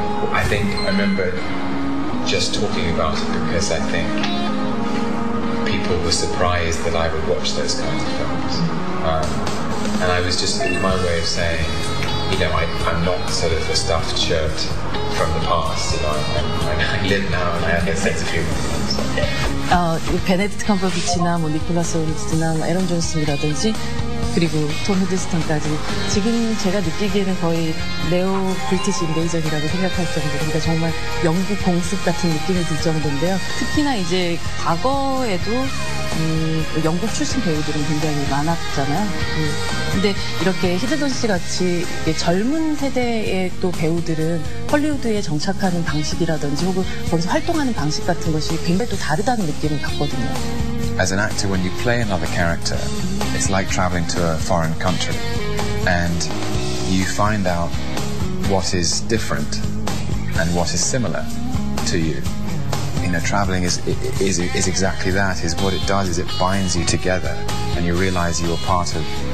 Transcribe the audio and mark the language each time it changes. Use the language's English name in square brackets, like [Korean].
[English] I remember just talking about it because I think people were surprised that I would watch those kinds of films. And it was my way of saying, I'm not sort of a stuffed shirt from the past. I live now and I have a sense of humor. [Korean] 베네딕트 컴버비치나 니콜라스 홀스나 에런 존슨이라든지 그리고 톰 히들스턴까지 지금 제가 느끼기에는 거의 네오 브리티시 인베이전이라고 생각할 정도, 그러니까 정말 영국 공습 같은 느낌이 들 정도인데요. 특히나 이제 과거에도 영국 출신 배우들은 굉장히 많았잖아요. 근데 이렇게 히든스턴 씨 같이 젊은 세대의 또 배우들은 헐리우드에 정착하는 방식이라든지 혹은 거기서 활동하는 방식 같은 것이 굉장히 또 다르다는 느낌을 받거든요. [English] As an actor, when you play another character, it's like traveling to a foreign country, and you find out what is different and what is similar to you. Traveling is exactly that. Is what it does is it binds you together, and you realize you're part of.